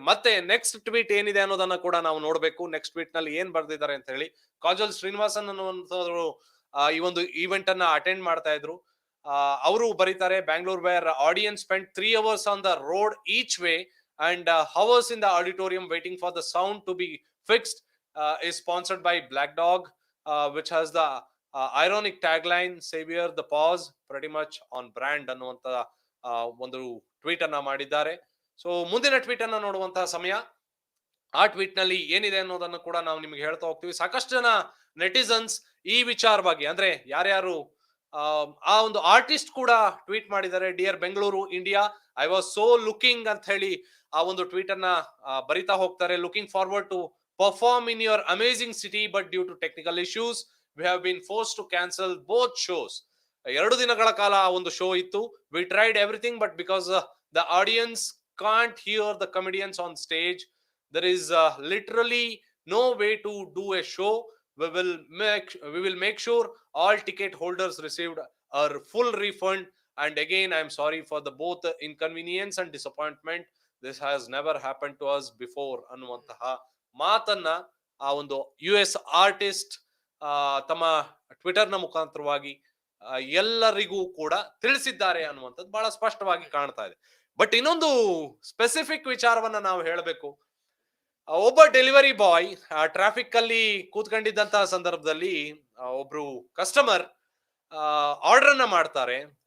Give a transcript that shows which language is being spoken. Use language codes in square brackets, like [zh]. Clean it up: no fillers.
[kn] ಮತ್ತೆ next tweet ಏನಿದೆ ಅನ್ನೋದನ್ನ ಕೂಡ ನಾವು ನೋಡ್ಬೇಕು. ನೆಕ್ಸ್ಟ್ ಟ್ವೀಟ್ ನಲ್ಲಿ ಏನ್ ಬರ್ದಿದ್ದಾರೆ ಅಂತ ಹೇಳಿ. ಕಾಜಲ್ ಶ್ರೀನಿವಾಸನ್ ಅನ್ನುವಂಥವ್ರು ಈ ಒಂದು ಈವೆಂಟ್ ಅನ್ನ ಅಟೆಂಡ್ ಮಾಡ್ತಾ ಇದ್ರು. ಅವರು ಬರೀತಾರೆ, [en] Bangalore where audience spend 3 hours on the road each way and hours in the auditorium waiting for the sound to be fixed. Is sponsored by Black Dog, which has the ironic tagline "Savior the Pause," pretty much on brand [kn] ಅನ್ನುವಂತ ಒಂದು tweet ಅನ್ನ ಮಾಡಿದ್ದಾರೆ. So ಮುಂದಿನ tweet ಅನ್ನ ನೋಡುವಂತಹ ಸಮಯ. ಆ tweet ನಲ್ಲಿ ಏನಿದೆ ಅನ್ನೋದನ್ನು ಕೂಡ ನಾವು ನಿಮ್ಗೆ ಹೇಳ್ತಾ ಹೋಗ್ತೀವಿ. ಸಾಕಷ್ಟು ಜನ ನೆಟಿಸನ್ಸ್ ಈ ವಿಚಾರವಾಗಿ ಅಂದ್ರೆ ಯಾರ್ಯಾರು ಆ ಒಂದು ಆರ್ಟಿಸ್ಟ್ ಕೂಡ ಟ್ವೀಟ್ ಮಾಡಿದ್ದಾರೆ. [en] dear Bengaluru India, I was so looking [kn] ಅಂತ ಹೇಳಿ ಆ ಒಂದು ಟ್ವೀಟ್ ಅನ್ನ ಬರಿತಾ ಹೋಗ್ತಾರೆ. [en] Looking forward to perform in your amazing city but due to technical issues we have been force to cancel both shows. [kn] 2 ದಿನಗಳ ಕಾಲ ಆ ಒಂದು ಶೋ ಇತ್ತು. [en] We tried everything but because the audience can't hear the comedians on stage, there is literally no way to do a show. We will make sure all ticket holders received a full refund, and again I am sorry for the both inconvenience and disappointment. This has never happened to us before [kn] ಅನ್ನುವಂತಹ ಮಾತನ್ನ ಆ ಒಂದು US artist ತಮ್ಮ Twitter ನ ಮುಖಾಂತರವಾಗಿ ಎಲ್ಲರಿಗೂ ಕೂಡ ತಿಳಿಸಿದ್ದಾರೆ ಅನ್ನುವಂಥದ್ದು ಬಹಳ ಸ್ಪಷ್ಟವಾಗಿ ಕಾಣ್ತಾ ಇದೆ. ಬಟ್ ಇನ್ನೊಂದು ಸ್ಪೆಸಿಫಿಕ್ ವಿಚಾರವನ್ನ ನಾವು ಹೇಳಬೇಕು. ಒಬ್ಬ ಡೆಲಿವರಿ ಬಾಯ್ ಟ್ರಾಫಿಕ್ ಅಲ್ಲಿ ಕೂತ್ಕೊಂಡಿದ್ದಂತಹ ಸಂದರ್ಭದಲ್ಲಿ ಒಬ್ರು ಕಸ್ಟಮರ್ ಆರ್ಡರ್ ಅನ್ನ ಮಾಡ್ತಾರೆ.